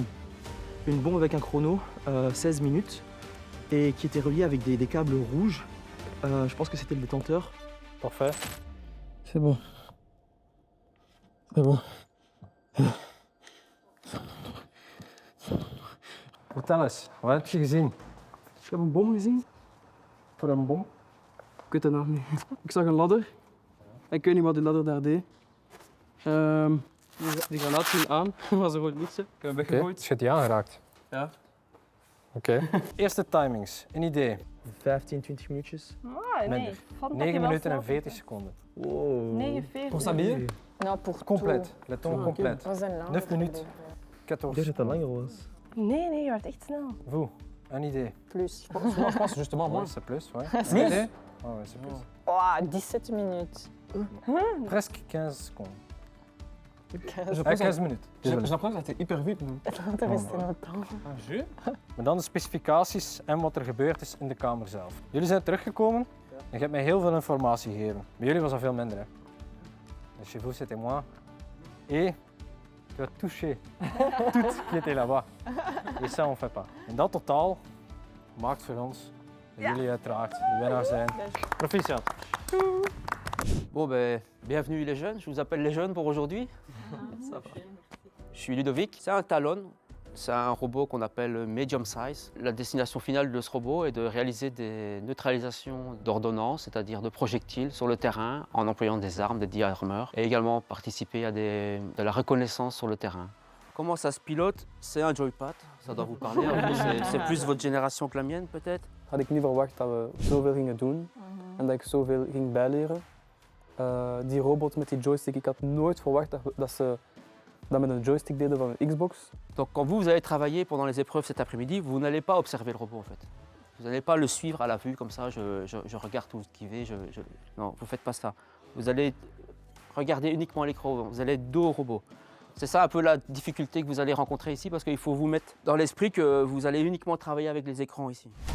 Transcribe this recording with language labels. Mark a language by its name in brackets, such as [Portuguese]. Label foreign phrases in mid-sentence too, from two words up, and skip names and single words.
[French] Une bombe avec un chrono, 16 minutes, et qui était reliée avec des câbles rouges. Je pense que c'était le détenteur. Parfait. C'est bon. C'est bon. [Dutch] Vertel eens, wat heb je gezien? Ik heb een bom gezien. Voor een bom? Ik weet het nog niet. Ik zag een ladder. Ik weet niet wat die ladder daar deed. Die granaat ging aan. Was een rood liedje. Ik heb hem Oké, weggegooid. dus je hebt die aangeraakt. Ja. Oké. Eerste timings, een idee. 15, 20 minuutjes. Ah, nee. Minder. Vond dat 9 je wel minuten en snel 40 seconden. Wow. 49. [French] Pour s'habiller? Non, pour Compleet, le temps complet. tout. [Dutch] Was een lang 9 minuten. Ik dacht 14. dat het langer was. Nee, je werd echt snel. [French] Vous, un idée. Plus. Je pense justement Ouais, moins. c'est plus, ouais. C'est Une plus? idée? Ah ouais, c'est plus. Oh, 17 minutes. Presque 15 secondes. Je 15 minutes. J'ai Désolé. l'impression que ça a été hyper vite. [Dutch] Nu. Dat is [French] resté longtemps. [Dutch] Ah, jus? Maar dan de specificaties en wat er gebeurd is in de kamer zelf. Jullie zijn teruggekomen en je hebt mij heel veel informatie gegeven. Bij jullie was dat veel minder. Hè? [French] Dus chez vous, c'était moi. Et tu as touché tout ce qui était là-bas. Et ça, on fait pas. [Dutch] En dat totaal maakt voor ons dat jullie uiteraard de winnaar zijn. Proficiat. [French] Bon, ben, bienvenue les jeunes. Je vous appelle les jeunes pour aujourd'hui. Je suis Ludovic. C'est un Talon. C'est un robot qu'on appelle medium size. La destination finale de ce robot est de réaliser des neutralisations d'ordonnances, c'est-à-dire de projectiles sur le terrain en employant des armes, des D-armors, et également participer à de la reconnaissance sur le terrain. Comment ça se pilote? C'est un joypad, ça doit vous parler. En plus, c'est plus votre génération que la mienne peut-être. [Dutch] Had ik niet verwacht dat we zoveel gingen doen en dat ik zoveel ging bijleren. Die robot met die joystick, ik had nooit verwacht dat ze dat met een joystick deden van een Xbox. [French] Donc quand vous allez travailler pendant les épreuves cet après-midi, vous n'allez pas observer le robot en fait. Vous n'allez pas le suivre à la vue comme ça, je regarde tout ce qui va, non, vous ne faites pas ça. Vous allez regarder uniquement l'écran, vous allez être dos au robot. C'est ça un peu la difficulté que vous allez rencontrer ici parce qu'il faut vous mettre dans l'esprit que vous allez uniquement travailler avec les écrans ici.